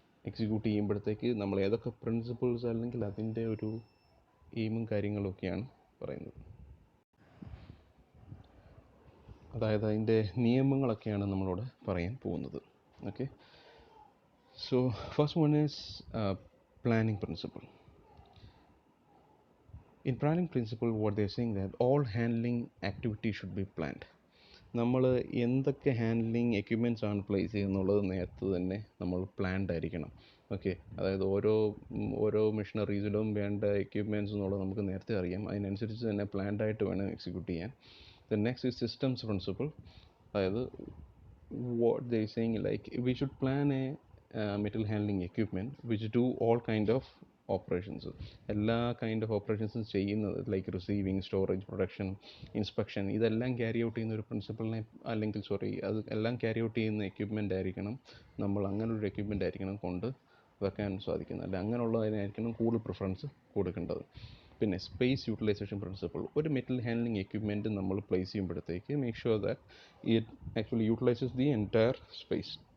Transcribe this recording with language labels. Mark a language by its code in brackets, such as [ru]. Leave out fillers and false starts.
[ml] Execute ചെയ്യുമ്പോഴത്തേക്ക് നമ്മൾ ഏതൊക്കെ പ്രിൻസിപ്പിൾസ് അല്ലെങ്കിൽ അതിൻ്റെ ഒരു എയിമും കാര്യങ്ങളൊക്കെയാണ് പറയുന്നത്. അതായത് അതിൻ്റെ നിയമങ്ങളൊക്കെയാണ് നമ്മളോട് പറയാൻ പോകുന്നത്. [en] Okay, so first one is planning principle. In planning principle, what they are saying that all handling activities should be planned. [ml] നമ്മൾ എന്തൊക്കെ ഹാൻഡ്ലിങ് എക്യുപ്മെൻറ്റ്സ് ആണ് പ്ലേസ് ചെയ്യുന്നുള്ളത് നേരത്തെ തന്നെ നമ്മൾ പ്ലാൻഡ് ആയിരിക്കണം. ഓക്കെ, അതായത് ഓരോ മെഷീനറീസിലും വേണ്ട എക്യുപ്മെൻറ്റ്സ് എന്നുള്ളത് നമുക്ക് നേരത്തെ അറിയാം. അതിനനുസരിച്ച് തന്നെ പ്ലാൻഡായിട്ട് വേണം എക്സിക്യൂട്ട് ചെയ്യാൻ. [en] Then next is systems principle. അതായത് what they are saying, like we should plan a material handling equipment which do all kind of [ml] operations, എല്ലാ കൈൻഡ് ഓഫ് ഓപ്പറേഷൻസും ചെയ്യുന്നത് like receiving, storage, production, inspection, ഇതെല്ലാം carry out ചെയ്യുന്ന ഒരു പ്രിൻസിപ്പളിനെ അല്ലെങ്കിൽ അത് എല്ലാം carry out ചെയ്യുന്ന എക്യുപ്മെൻ്റ് ആയിരിക്കണം നമ്മൾ, അങ്ങനൊരു എക്യുപ്മെൻ്റ് ആയിരിക്കണം കൊണ്ട് വെക്കാൻ സാധിക്കുന്നത്. അല്ല അങ്ങനെയുള്ളതിനായിരിക്കണം കൂടുതൽ പ്രിഫറൻസ് കൊടുക്കേണ്ടത്. പിന്നെ സ്പേസ് യൂട്ടിലൈസേഷൻ പ്രിൻസിപ്പിൾ, ഒരു മെറ്റൽ ഹാൻഡ്ലിംഗ് എക്യുപ്മെൻറ്റ് നമ്മൾ പ്ലേസ് ചെയ്യുമ്പോഴത്തേക്ക് [en] Make sure that it actually utilises the entire space.